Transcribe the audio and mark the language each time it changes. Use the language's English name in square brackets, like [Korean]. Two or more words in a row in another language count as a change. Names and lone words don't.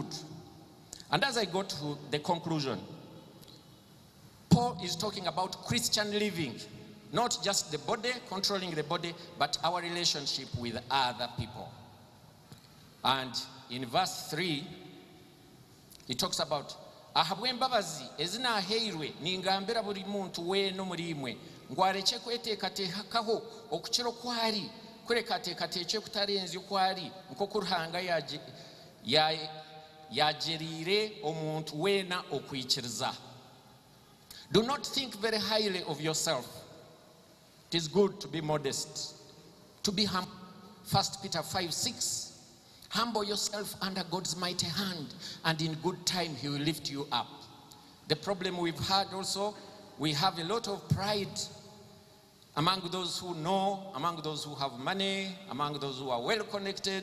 [English] And as I go to the conclusion, Paul is talking about Christian living, not just the body, controlling the body, but our relationship with other people. And in verse 3, he talks about [Nyankole] ahabwe embabazi ezinaheirwe ningambira buli muntu weno muri imwe ngwareke kweteekateekaho okukiro kwari kurekateekateeke kutarenze kwari nko kuruhanga yagerire omuntu wena okwikiriza. [English] Do not think very highly of yourself. It is good to be modest, to be humble. 1 Peter 5:6. Humble yourself under God's mighty hand, and in good time he will lift you up. The problem we've had also, we have a lot of pride among those who know, among those who have money, among those who are well connected.